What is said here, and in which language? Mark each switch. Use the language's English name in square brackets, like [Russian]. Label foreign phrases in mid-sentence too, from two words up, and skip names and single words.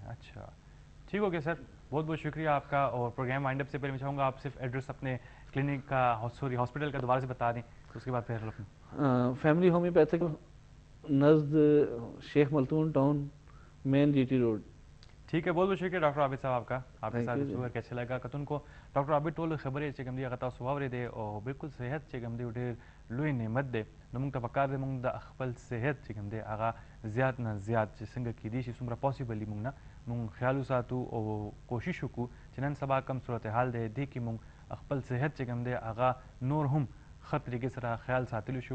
[Urdu] اچھا ٹھیک ہو گیا سر، بہت بہت شکریہ آپ کا. اور پروگرام وائنڈ اپ سے پہلے میں چاہوں گا آپ صرف ایڈریس اپنے کلینک کا ہاسپٹل کا دوبارہ سے بتا دیں، اس کے بعد پھر فیملی ہومیوپیتھک نزد شیخ ملتون ٹاؤن مین جی ٹی روڈ. ٹھیک ہے، بہت بہت شکریہ ڈاکٹر عابد صاحب آپ کا، آپ کے ساتھ گفتگو کر کے اچھا لگا. [Pashto] کتن کو ډاکټر عابد ټول خبرې چې کوم دي هغه تاسو واورېدې او بالکل صحت چې کوم دی ډېر لوی نعمت دی. نو موږ ته پکار دی موږ د خپل صحت چې کوم دی هغه زیات نه زیات چې څنګه کیدای شي څومره پاسبل موږ نه موږ خیال وساتو او کوشش وکړو چې نن سبا کم صورتحال دی دې کې موږ خپل صحت چې کوم دی هغه نور هم ښه طریقې سره خیال ساتلی شو.